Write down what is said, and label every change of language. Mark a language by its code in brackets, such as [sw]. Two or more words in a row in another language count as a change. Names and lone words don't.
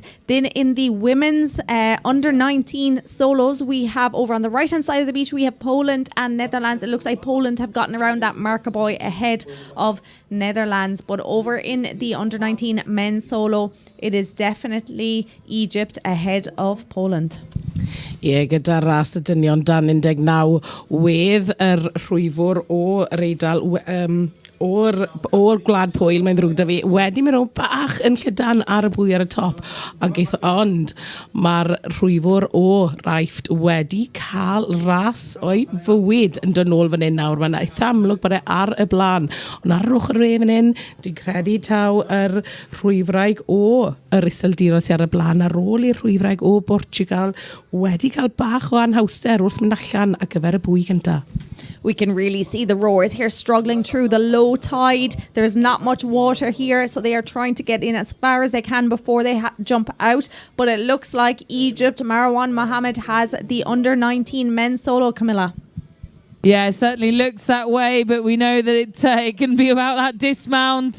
[en] Then in the women's under-19 solos, we have over on the right-hand side of the beach, we have Poland and Netherlands. It looks like Poland have gotten around that marker buoy ahead of Netherlands. But over in the under-19 men's solo, it is definitely Egypt ahead of Poland. [cy] Ie, gyda ras y dynion dan 19 wedd rhwyfwr o'r Eidal o'r Gwlad Pwyl, mae'n ddrwg da fi, wedi mynd rhwng bach yn llydan ar y bwy ar y top, ond mae'r rhwyfwr o Raifft wedi cael ras o'i fywyd yn dod nôl fan hyn nawr. Mae'n eitha amlwg bod e ar y blaen, ond ar yr ochr fan hyn, dwi'n credu taw yr rhwyfraig o yr Iseldiros sydd ar y blaen ar ôl i'r rhwyfraig o Portugal wedi cael bach o anhawster wrth mynd allan ar gyfer y bwy cyntaf. [en] We can really see the rowers here struggling through the low tide. There's not much water here, so they are trying to get in as far as they can before they jump out. But it looks like Egypt, Marwan Mohammed has the under-19 men's solo, Camilla. Yeah, it certainly looks that way, but we know that it can be about that dismount.